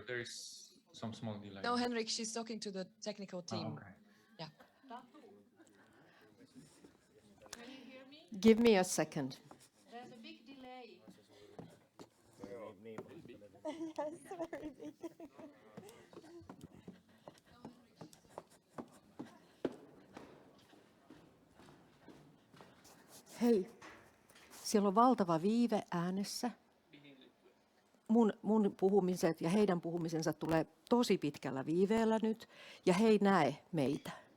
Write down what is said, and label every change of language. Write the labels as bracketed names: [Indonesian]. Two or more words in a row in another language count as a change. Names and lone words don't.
[English] There is some small delay. No, Henryk, she's talking to the technical team. Oh, okay. Yeah. Can you hear me? Give me a second. There's a big delay. Yes, very big. [Finnish] Hei, siellä on valtava viive äänessä. Mun puhumiset ja heidän puhumisensa tulee tosi pitkällä viiveellä nyt, ja he ei näe meitä.